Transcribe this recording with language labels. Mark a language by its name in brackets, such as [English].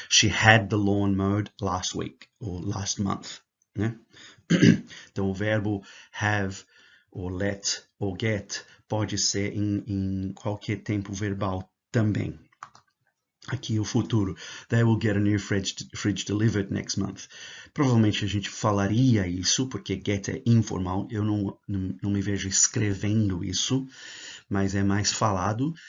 [English] She had the lawn mowed last week, or last month, né? [Portuguese] Então, o verbo have, ou let, ou get, pode ser em qualquer tempo verbal também. Aqui o futuro. [English] They will get a new fridge delivered next month. [Portuguese] Provavelmente a gente falaria isso, porque get é informal. Eu não me vejo escrevendo isso, mas é mais falado.